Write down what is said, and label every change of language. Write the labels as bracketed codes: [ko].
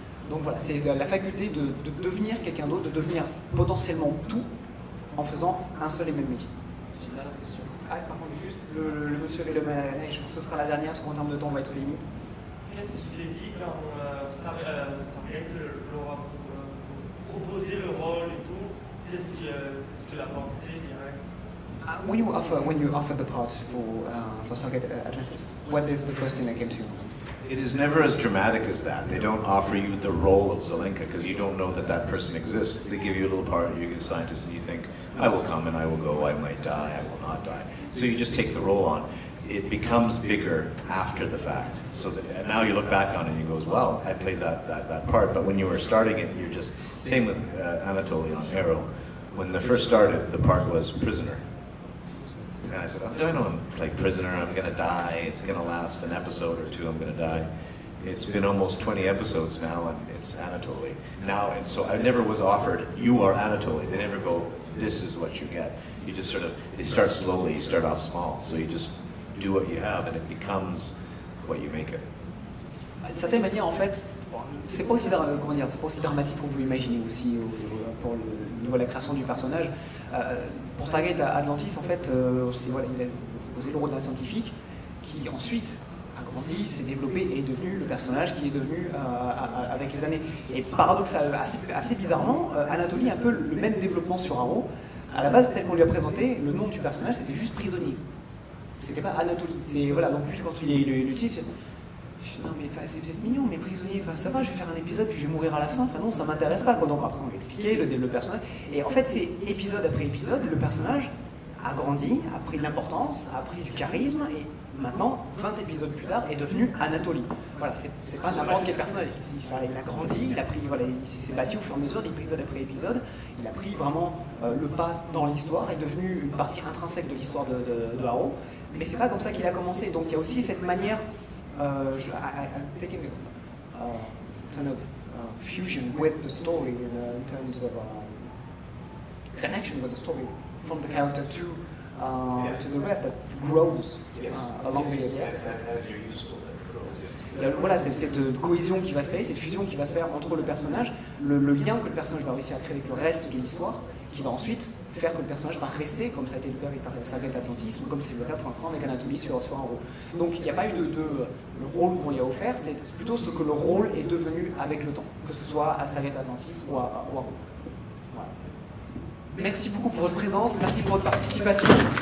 [fr] Donc voilà, c'est la faculté de devenir quelqu'un d'autre, de devenir potentiellement tout en faisant un seul et même métier. J'ai une dernière question. Ah, par contre, juste le monsieur avait le main à la neige, ce sera la dernière parce qu'en termes de temps, on va être limite. Qu'est-ce qui s'est dit quand Stargate leur a proposé le rôle et tout? Qu'est-ce qu'il a pensé direct? [en] When you offer the part for Stargate Atlantis, what is the first thing that came to your mind? It is never as dramatic as that. They don't offer you the role of Zelenka because you don't know that that person exists. They give you a little part, you're a scientist, and you think, I will come and I will go, I might die, I will not die. So you just take the role on. It becomes bigger after the fact. So and now you look back on it and you go, wow, I played that part. But when you were starting it, you're just, same with Anatoly on Arrow. When the first started, the part was prisoner. And I said, I don't play prisoner, I'm gonna die, it's gonna last an episode or two, I'm gonna die. It's been almost 20 episodes now and it's Anatoly. Now, and so I never was offered, you are Anatoly. They never go, this is what you get. You just sort of, they start slowly, you start off small. So you just do what you have and it becomes what you make it. [fr] D'une certaine manière, en fait, c'est pas aussi, c'est pas aussi dramatique qu'on peut imaginer aussi pour le niveau de la création du personnage. Pour Stargate Atlantis, en fait, voilà, il a proposé le rôle d'un scientifique qui ensuite a grandi, s'est développé et est devenu le personnage qui est devenu avec les années. Et paradoxalement, assez bizarrement, Anatoly a un peu le même développement sur Arrow. À la base, tel qu'on lui a présenté, le nom du personnage c'était juste prisonnier. C'était pas Anatoly. C'est voilà, donc lui quand il utilise. Non mais vous êtes mignon, mais prisonnier, ça va, je vais faire un épisode puis je vais mourir à la fin, non ça m'intéresse pas quoi. Donc après on l'expliquait, le personnage, et en fait c'est épisode après épisode, le personnage a grandi, a pris de l'importance, a pris du charisme, et maintenant, 20 épisodes plus tard, est devenu Anatoly. Voilà, c'est pas n'importe quel personnage, il a grandi, il s'est battu au fur et à mesure d'épisode après épisode, il a pris vraiment le pas dans l'histoire, est devenu une partie intrinsèque de l'histoire de Arrow, mais c'est pas comme ça qu'il a commencé, donc il y a aussi cette manière. [en] I'm taking a kind of fusion with the story in terms of connection with the story from the character to the rest that grows along the episode. [fr] Voilà, c'est cette cohésion qui va se créer, cette fusion qui va se faire entre le personnage, le lien que le personnage va réussir à créer avec le reste de l'histoire, qui va ensuite faire que le personnage va rester, comme ça a été le cas avec Stargate Atlantis, ou comme c'est le cas pour l'instant avec Anatoly sur Arrow. Donc il n'y a pas eu le rôle qu'on lui a offert, c'est plutôt ce que le rôle est devenu avec le temps, que ce soit à Stargate Atlantis ou à Arrow. Voilà. Merci beaucoup pour votre présence, merci pour votre participation.